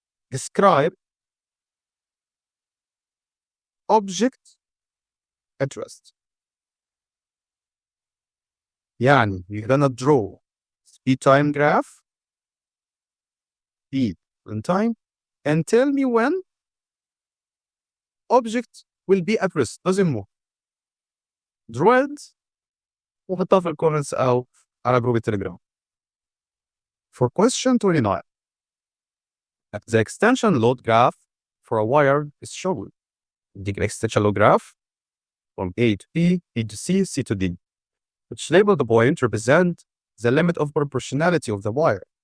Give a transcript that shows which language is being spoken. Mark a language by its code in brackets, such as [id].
[en] Describe object at rest. يعني you're gonna draw speed time graph, speed and time, and tell me when object will be at rest, doesn't move. Draw it [ar] وحطها في الكومنتس أو على جروب التليجرام. [en] For question 29, the extension load graph for a wire is shown. The extension load graph from A to B, B to C, C to D, which label the point represent the limit of proportionality of the wire.